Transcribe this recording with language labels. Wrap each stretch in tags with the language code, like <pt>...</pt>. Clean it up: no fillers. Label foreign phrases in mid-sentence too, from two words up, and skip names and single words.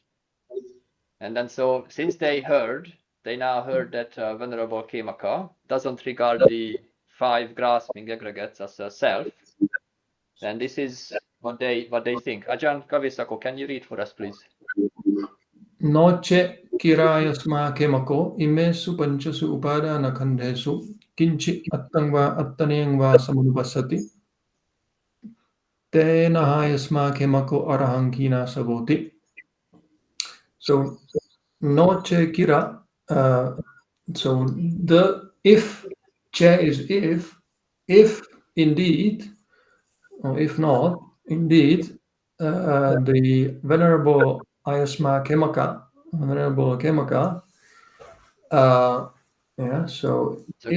<en>And then so, since they now heard that Venerable Khemaka doesn't regard the 5 grasping aggregates as a self, then this is what they think. Ajahn Kavisako, can you read for us, please?</en> <pi>Noche kirayasma khemako imesu panchasu upadana khandhesu kinchi attangva attaneyangva samanupasati tena hayasma khemako arahankina savoti.</pi> <en>So</en> <pi>noche kira,</pi> <en>so the if che is if indeed, or if not, indeed, the Venerable Ayasma Khemaka, yeah, so if</en>